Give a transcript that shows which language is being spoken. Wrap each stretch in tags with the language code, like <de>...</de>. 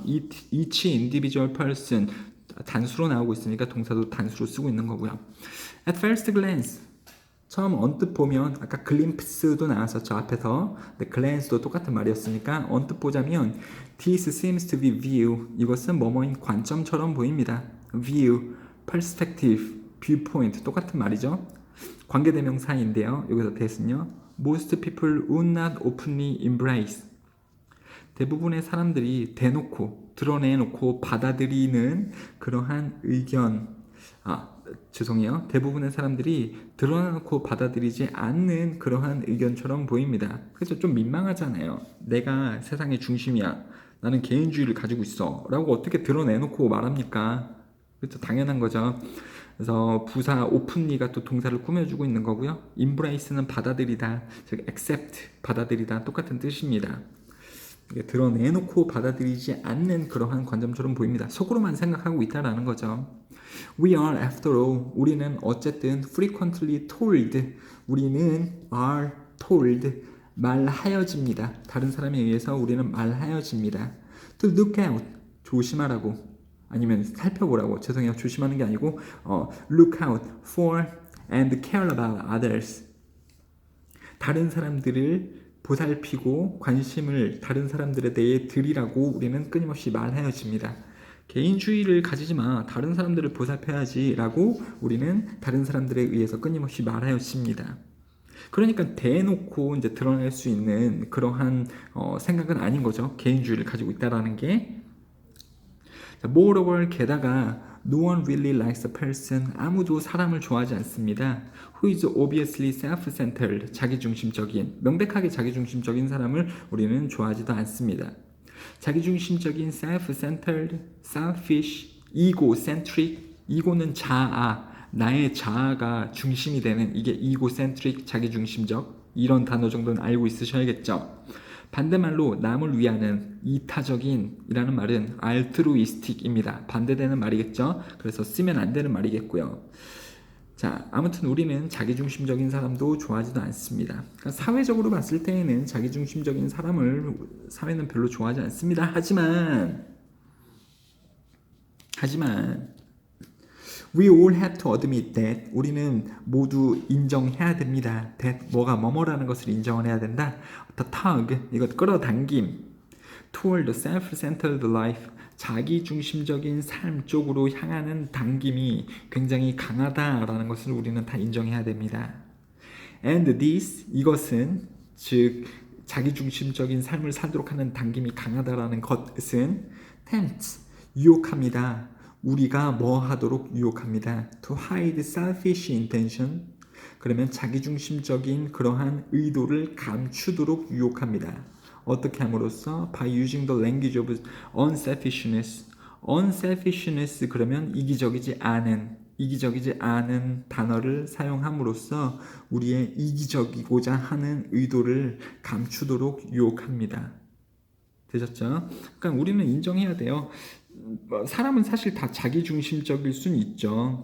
<en>Each individual person</en> <ko>단수로 나오고 있으니까 동사도 단수로 쓰고 있는 거고요.</ko> <en>At first glance</en> <ko>처음 언뜻 보면 아까 glimpse도 나왔었죠 앞에서. 근데 glance도 똑같은 말이었으니까 언뜻 보자면</ko> <en>this seems to be view.</en> <ko>이것은 뭐뭐인 관점처럼 보입니다. view, perspective, viewpoint 똑같은 말이죠. 관계대명사인데요. 여기서 대신요.</ko> <en>Most people would not openly embrace.</en> <ko>대부분의 사람들이 대놓고 드러내놓고 받아들이는 그러한 의견 죄송해요. 대부분의 사람들이 드러내놓고 받아들이지 않는 그러한 의견처럼 보입니다. 그래서 좀 민망하잖아요. 내가 세상의 중심이야. 나는 개인주의를 가지고 있어. 라고 어떻게 드러내놓고 말합니까? 그렇죠. 당연한 거죠. 그래서 부사 openly가 또 동사를 꾸며주고 있는 거고요. embrace는 받아들이다. 즉 accept, 받아들이다. 똑같은 뜻입니다. 드러내놓고 받아들이지 않는 그러한 관점처럼 보입니다. 속으로만 생각하고 있다라는 거죠.</ko> <en>We are after all,</en> <ko>우리는 어쨌든</ko> <en>frequently told,</en> <ko>우리는</ko> <en>are told,</en> <ko>말하여집니다. 다른 사람에 의해서 우리는 말하여집니다.</ko> <en>To look out,</en> <ko>조심하라고, 아니면 살펴보라고, 죄송해요. 조심하는 게 아니고</ko> <en>look out for and care about others.</en> <ko>다른 사람들을 보살피고 관심을 다른 사람들에 대해 드리라고 우리는 끊임없이 말하여집니다. 개인주의를 가지지 마. 다른 사람들을 보살펴야지 라고 우리는 다른 사람들에 의해서 끊임없이 말하여집니다. 그러니까 대놓고 이제 드러낼 수 있는 그러한 생각은 아닌 거죠. 개인주의를 가지고 있다라는 게.</ko> <en>Moreover,</en> <ko>게다가</ko> <en>no one really likes a person.</en> <ko>아무도 사람을 좋아하지 않습니다.</ko> <en>Who is obviously self-centered.</en> <ko>자기중심적인, 명백하게 자기중심적인 사람을 우리는 좋아하지도 않습니다. 자기중심적인 self-centered, selfish, egocentric. ego는 자아, 나의 자아가 중심이 되는 이게 egocentric, 자기중심적. 이런 단어 정도는 알고 있으셔야겠죠. 반대말로 남을 위하는 이타적인 이라는 말은 altruistic입니다. 반대되는 말이겠죠. 그래서 쓰면 안 되는 말이겠고요. 자, 아무튼 우리는 자기중심적인 사람도 좋아하지도 않습니다. 그러니까 사회적으로 봤을 때에는 자기중심적인 사람을 사회는 별로 좋아하지 않습니다. 하지만</ko> <en>we all have to admit that</en> <ko>우리는 모두 인정해야 됩니다. that 뭐뭐라는 것을 인정을 해야 된다.</ko> <en>the tug</en> <ko>이것 끌어당김</ko> <en>toward the self-centered life</en> <ko>자기중심적인 삶 쪽으로 향하는 당김이 굉장히 강하다라는 것을 우리는 다 인정해야 됩니다.</ko> <en>And this</en> <ko>이것은 즉 자기중심적인 삶을 살도록 하는 당김이 강하다라는 것은 tempts 유혹합니다. 우리가 뭐 하도록 유혹합니다.</ko> <en>To hide selfish intention.</en> <ko>그러면 자기중심적인 그러한 의도를 감추도록 유혹합니다. 어떻게 함으로써?</ko> <en>By using the language of unselfishness.</en> <ko>unselfishness 그러면 이기적이지 않은 단어를 사용함으로써 우리의 이기적이고자 하는 의도를 감추도록 유혹합니다. 되셨죠? 그러니까 우리는 인정해야 돼요. 사람은 사실 다 자기중심적일 수는 있죠.</ko>